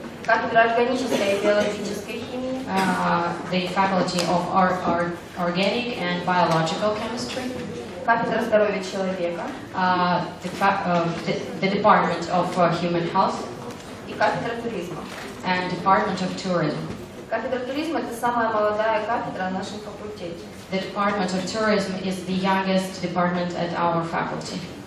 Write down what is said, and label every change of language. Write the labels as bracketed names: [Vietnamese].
[Russian] Кафедра органической и биологической химии. [English] the faculty of organic and biological chemistry, [Russian] кафедра здоровья человека [English] the department of human health, [Russian] и кафедра туризма. [English] and department of tourism. [Russian] Кафедра туризма – это самая молодая кафедра на нашем факультете. [English] The department of tourism is the youngest department at our faculty.